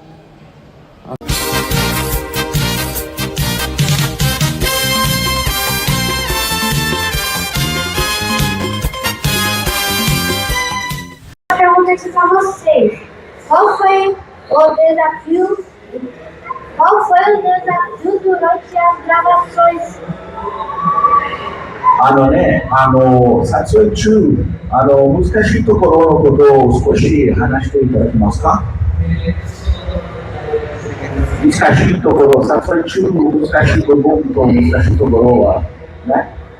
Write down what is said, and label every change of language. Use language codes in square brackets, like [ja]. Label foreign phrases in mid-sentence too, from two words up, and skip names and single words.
[pt] Pergunta aqui para vocês. Qual foi o desafio durante as gravações? [ja] 撮影中、難しいところのことを少し話していただけますか？難しいところ、撮影中の難しい部分と難しいところはね。